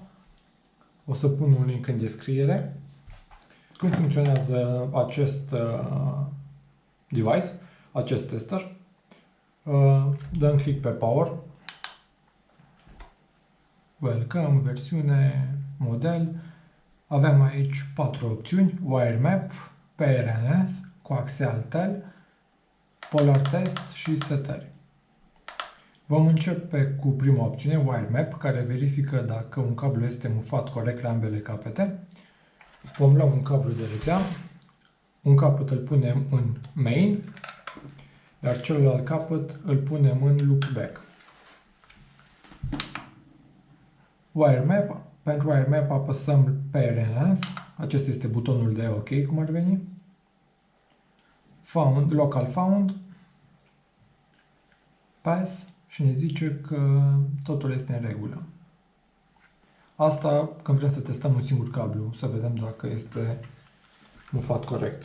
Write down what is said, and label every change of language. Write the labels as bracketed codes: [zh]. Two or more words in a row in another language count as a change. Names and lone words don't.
[ro] O să pun un link în descriere. Cum funcționează acest device, acest tester? Dăm click pe Power. Welcome, versiune, model. Avem aici 4 opțiuni: Wire Map, Pair and Length, Coaxial Tel, Polar Test și setări. Vom începe cu prima opțiune, Wire Map, care verifică dacă un cablu este mufat corect la ambele capete. Vom lua un cablu de rețea, un capăt îl punem în main, iar celălalt capăt îl punem în loopback. Wire Map. Pentru Wire Map apăsăm Pair and Length. Acesta este butonul de OK, cum ar veni. Found, Local Found. Pass și ne zice că totul este în regulă. Asta când vrem să testăm un singur cablu, să vedem dacă este mufat corect.